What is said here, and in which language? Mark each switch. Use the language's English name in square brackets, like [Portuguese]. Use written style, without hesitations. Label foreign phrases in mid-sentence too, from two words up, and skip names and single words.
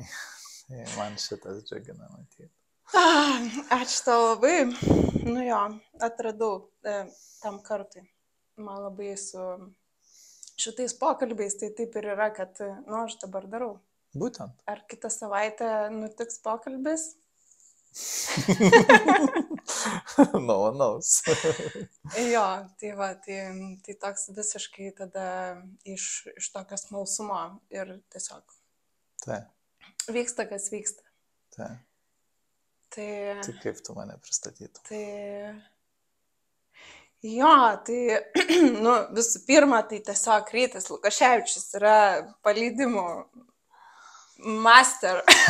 [Lithuanian] Tai man šitas džiugina matyti. Ačiū tau labai. Atradau tam kartui. Man labai su šitais pokalbiais, tai taip ir yra, kad, aš dabar darau. Būtent. Ar kitą savaitę nutiks pokalbis? [English] No one knows. [Lithuanian] Jo, tai toks visiškai tada iš tokio smalsumo ir tiesiog vyksta, kas vyksta. Tai kaip tu mane pristatytum? Visų pirma, tai tiesiog Rytis Lukaševičius yra paleidimų master.